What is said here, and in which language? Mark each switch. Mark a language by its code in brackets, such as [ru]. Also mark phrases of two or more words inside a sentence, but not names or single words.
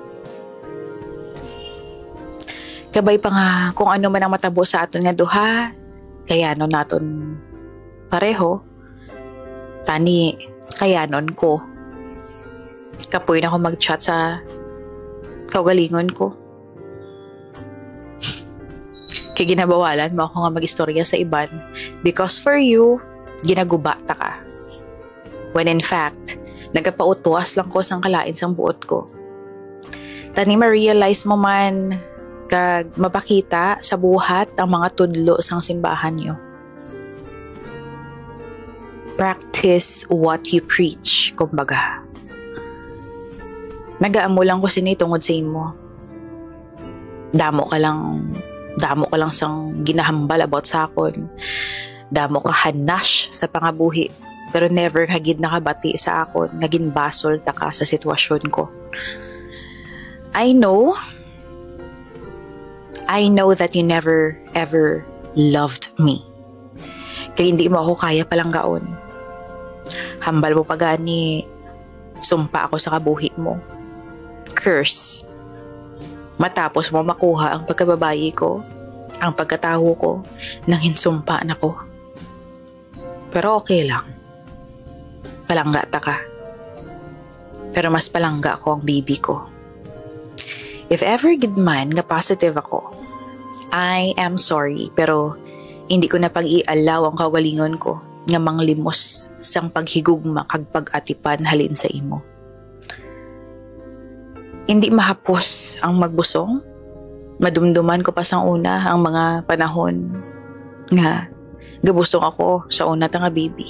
[hil] Kabay pa nga kung ano man ang matabo sa aton nga duha, kayanon naton pareho. Tani, kayanon ko. Kapoy na ako mag-chat sa kaugalingon ko. Kaya ginabawalan mo ako nga mag-istorya sa iban [en] because for you, [hil] ginaguba ta ka. [en] When in fact, [hil] nagapautuas lang ko sang kalain sang buot ko. Tani ma-realize mo man kag mapakita sa buhat ang mga tudlo sang simbahan nyo. [en] Practice what you preach, [hil] kumbaga. Nagaamo lang ko sini tungod sa imo. Damo ka lang sang ginahambal about sa akon. Damo ka hanash sa pangabuhi. Pero never hagid nakabati sa akon. Naging basol ta ka sa sitwasyon ko. [en] I know that you never ever loved me. [hil] Kaya hindi mo ako kaya palang gaon. Hambal mo pa gani. Sumpa ako sa kabuhi mo. [en] Curse. [hil] Matapos mo makuha ang pagkababayi ko, ang pagkataho ko, nang hinsumpa na ko. Pero okay lang. Palangga ta ka. Pero mas palangga ako ang baby ko. [en] If ever [hil] gid man nga positive ako, [en] I am sorry [hil] pero hindi ko na pag-ialaw ang kaugalingon ko nga manglimos sang paghigugma kag pag-atipan halin sa imo. Hindi mahapos ang magbusong. Madumduman ko pa sang una ang mga panahon nga gabusong ako sa una ta nga baby.